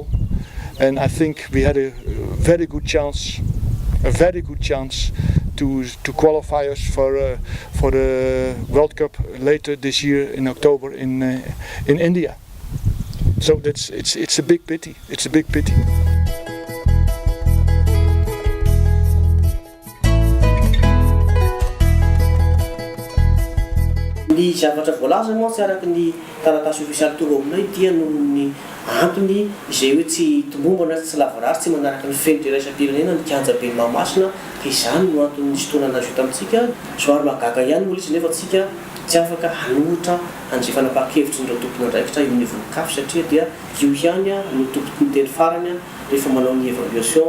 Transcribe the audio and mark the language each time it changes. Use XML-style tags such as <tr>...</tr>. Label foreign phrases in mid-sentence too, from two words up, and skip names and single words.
<en>And I think we had a very good chance to qualify us for the World Cup later this year in October in India. So it's a big pity. It's a big pity.</en> <mg>Ny zavatra voalaza moa tsy araka ny taratasy ofisialy toro aminay dia noho ny antony izay hoe tsy tombombana tsy lavarary tsy manaraka ny fenitra iraisam-pirenena ny kianja be Mahamasina ka izany no antony nisy fotoana nazo tamintsika soary mahagaga ihany moa izy nefa tsika tsy afaka hanohitra an'izay fanapahan-kevitry n'ireo tompony andraikitra eo anivon'ny CAF satria dia io ihany no tompony ny teny farany rehefa manao ny évaluation.</mg>